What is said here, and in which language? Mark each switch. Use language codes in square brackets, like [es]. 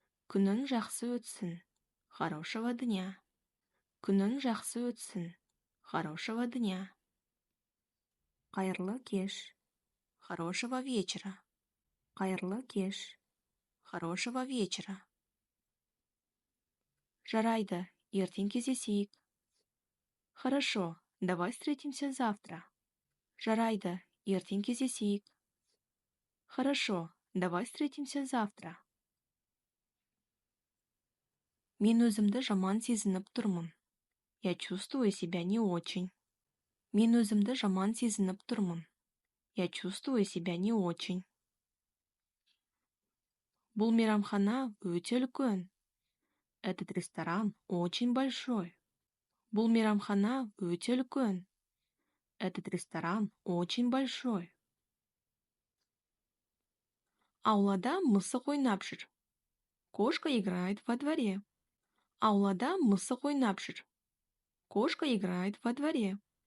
[kk] Күнің жақсы өтсін. [ru] Хорошего дня. [kk] Күнің жақсы өтсін. [ru] Хорошего дня. [kk] Қайырлы кеш. [ru] Хорошего вечера. [kk] Қайырлы кеш. [ru] Хорошего вечера. [kk] Жарайды, ертең кездесейік. [ru] Хорошо, давай встретимся завтра. [kk] Жарайды, ертең кездесейік. [ru] Хорошо, давай встретимся завтра. [kk] Мен өзімді жаман сезініп тұрмын. [ru] Я чувствую себя не очень. [kk] Мен өзімді жаман сезініп тұрмын. [ru] Я чувствую себя не очень. [kk] Бұл мейрамхана өте үлкен. [ru] Этот ресторан очень большой. [kk] Бұл мейрамхана өте үлкен. [ru] Этот ресторан очень большой. [kk] Аулада мысық ойнап жүр. [ru] Кошка играет во дворе. [kk] Аулада мысық ойнап жүр. [ru] Кошка играет во дворе.